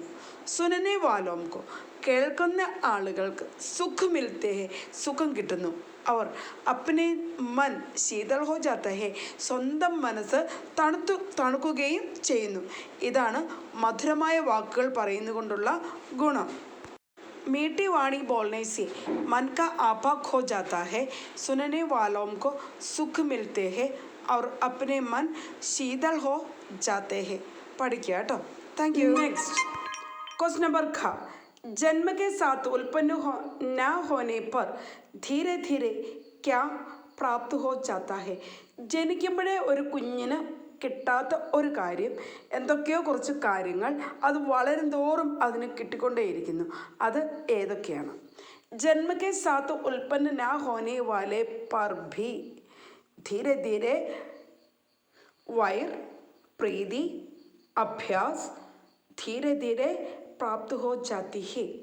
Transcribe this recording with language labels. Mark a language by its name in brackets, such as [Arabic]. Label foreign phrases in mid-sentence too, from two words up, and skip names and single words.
[Hindi] सुनने वालों को [Malayalam] കേൾക്കുന്ന ആളുകൾക്ക് [Hindi] सुख मिलते हैं [Malayalam] സുഖം കിട്ടുന്നു. [Hindi] और अपने मन शीतल हो जाता है [Malayalam] സ്വന്തം മനസ്സ് തണുക്കുകയും ചെയ്യുന്നു. ഇതാണ് മധുരമായ വാക്കുകൾ പറയുന്നതുകൊണ്ടുള്ള ഗുണം. [Hindi] मीठी वाणी बोलने से मन का आपा खो जाता है. सुनने वालों को सुख मिलते हैं और अपने मन शीतल हो जाते हैं. [Malayalam] പഠിക്കുക കേട്ടോ. [English] thank you. next question number ख. [Hindi] जन्म के साथ उत्पन्न न होने पर धीरे धीरे क्या प्राप्त हो जाता है. [Malayalam] ജനിക്കുമ്പോഴേ ഒരു കുഞ്ഞിന് കിട്ടാത്ത ഒരു കാര്യം, എന്തൊക്കെയോ കുറച്ച് കാര്യങ്ങൾ അത് വളരും തോറും അതിന് കിട്ടിക്കൊണ്ടേയിരിക്കുന്നു. അത് ഏതൊക്കെയാണ്? [Hindi] जन्म के साथ उत्पन्न ना होने वाले पर भी धीरे धीरे वैर प्रीति अभ्यास धीरे धीरे प्राप्त हो जाती है.